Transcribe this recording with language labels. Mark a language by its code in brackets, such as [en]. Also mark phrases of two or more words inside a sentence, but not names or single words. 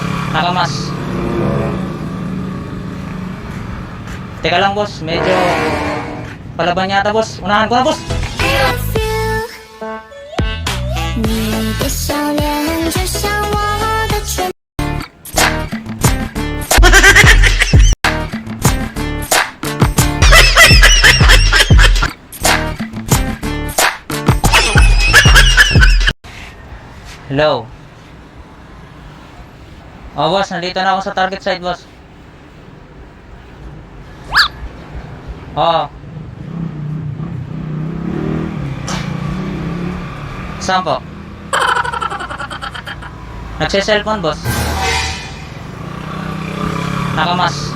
[tl] Nakamas. Teka lang boss, medyo palaban yata boss. Unahan ko na boss. [zh] 你的笑脸就像我的唇。 [en] Hello. [tl] Oh boss, nandito na ako sa target site boss. Oh. Saan po? Nagse-cellphone boss. Nakamas.